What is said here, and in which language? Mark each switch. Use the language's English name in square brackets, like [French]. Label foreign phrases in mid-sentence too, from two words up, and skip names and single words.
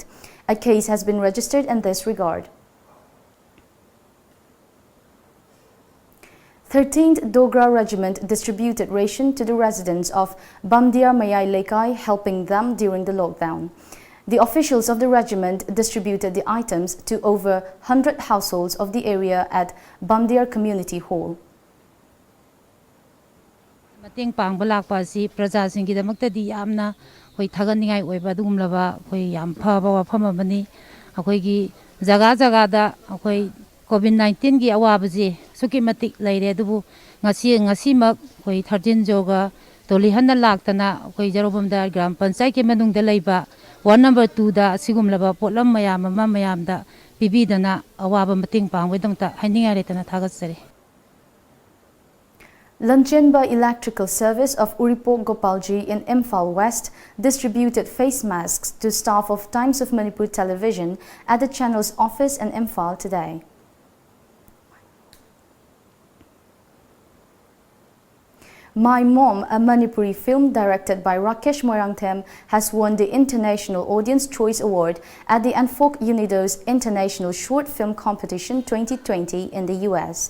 [English] A case has been registered in this regard. 13th Dogra Regiment distributed ration to the residents of Bamdiar Mayai Laikai, helping them during the lockdown. The officials of the regiment distributed the items to over 100 households of the area at Bamdiar Community Hall. [Manipuri] Mating pangbalak pa si praja singgi damakta di yamna koi thaganningai oiba dugumlaba koi yam phaba wafam amani akoi gi jaga jaga da akoi COVID-19 gi awabaji suki matik leire dubu ngasi mak koi 13 joga toli hanna laktana koi jarobamda gram panchayat ke manung da leiba [English] one number [Manipuri] 2 da sigumlaba potlam mayam da bibidana awaba mating pangwedongta haininga retana thagatsare. [English] Lamjingba Electrical Service of Uripok Gopalji in Imphal West distributed face masks to staff of Times of Manipur Television at the channel's office in Imphal today. My Mom, a Manipuri film directed by Rakesh Moirangthem, has won the International Audience Choice Award at the Anfok Unidos International Short Film Competition 2020 in the US.